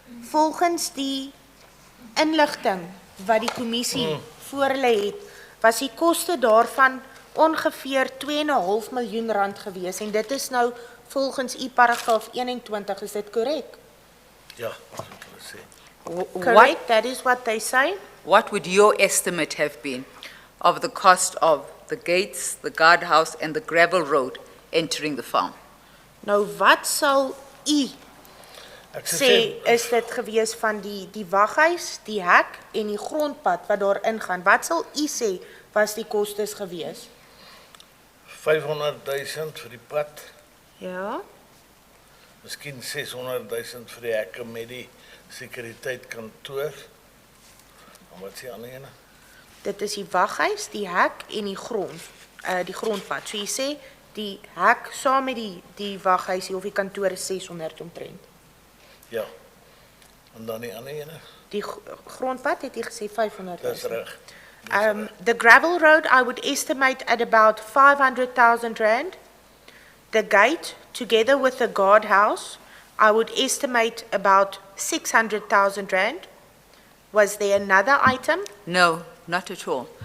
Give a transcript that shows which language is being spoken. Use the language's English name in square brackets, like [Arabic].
[Afrikaans] Volgens die inligting wat die kommissie voor hulle het, was die koste daarvan ongeveer 2,5 miljoen rand gewees en dit is nou volgens u paragraaf 21, is dit korrek? Ja, as ek wil sê. [English] Correct, that is what they say. What would your estimate have been of the cost of the gates, the guardhouse, and the gravel road entering the farm? [Afrikaans] Nou wat sal u Ek sou sê is dit gewees van die waghuis, die hek en die grondpad wat daar ingaan? Wat sal u sê was die kostes gewees? 500,000 vir die pad, Ja. miskien 600,000 vir die hekke met die sekuriteitkantoor. En wat is die ander ene? Dit is die waghuis, die hek en die grondpad. So jy sê die hek saam met die waghuisie of die kantoor is 600 omtrent. Ja. En dan die ander ene? Die grondpad het jy gesê 500. Dis reg. [English] The gravel road I would estimate at about 500,000 rand. The gate together with the guardhouse I would estimate about 600,000 rand. Was there another item? No, not at all.